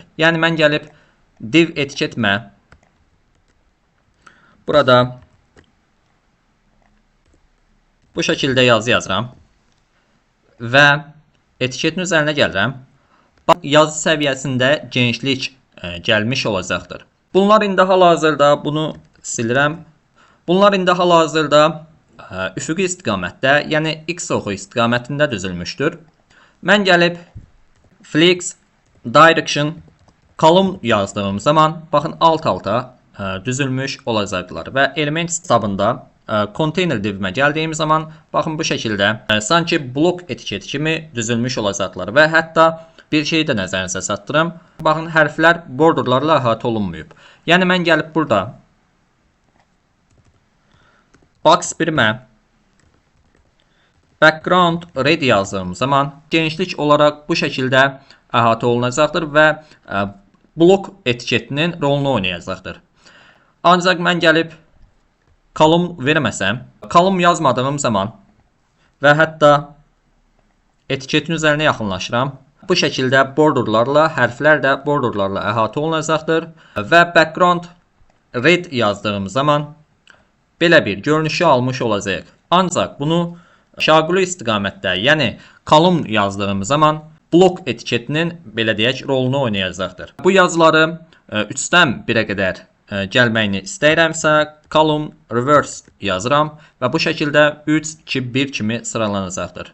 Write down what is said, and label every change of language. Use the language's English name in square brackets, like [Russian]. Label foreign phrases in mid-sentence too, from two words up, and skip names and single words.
[Azerbaijani] Yəni mən gəlib div etiketimə burada bu şəkildə yazı yazıram və etiketin üzərinə gəlirəm. Yazı səviyyəsində genişlik gəlmiş olacaqdır. Bunlar indi hal-hazırda bunu silirəm. Bunlar indi hal-hazırda üfüqi istiqamətdə, yəni X oxu istiqamətində düzülmüşdür. Mən gəlib [English] flex direction column [Azerbaijani] yazdığım zaman baxın alt-alta düzülmüş olacaqlar və element tabında container divimə gəldiyim zaman baxın bu şəkildə sanki blok etiketi kimi düzülmüş olacaqlar və hətta bir şey də nəzərinizə çatdırım. Baxın hərflər borderlarla əhatə olunmayıb. Yəni mən gəlib burada box 1-mə [English] background red [Azerbaijani] yazdığım zaman genişlik olaraq bu şəkildə əhatə olunacaqdır və blok etiketinin rolunu oynayacaqdır. Ancaq mən gəlib column verməsəm, column yazmadığım zaman və hətta etiketin üzərinə yaxınlaşıram. Bu şəkildə borderlarla, hərflər də borderlarla əhatə olunacaqdır və [English] background red [Azerbaijani] yazdığım zaman belə bir görünüşü almış olacaq. Ancaq bunu şaquli istiqamətdə, yəni column yazdığım zaman blok etiketinin belə deyək rolunu oynayacaqdır. Bu yazıları 3-dən 1-ə qədər gəlməyini istəyirəmsə, [English] column reverse [Azerbaijani] yazıram və bu şəkildə 3, 2, 1 kimi sıralanacaqdır.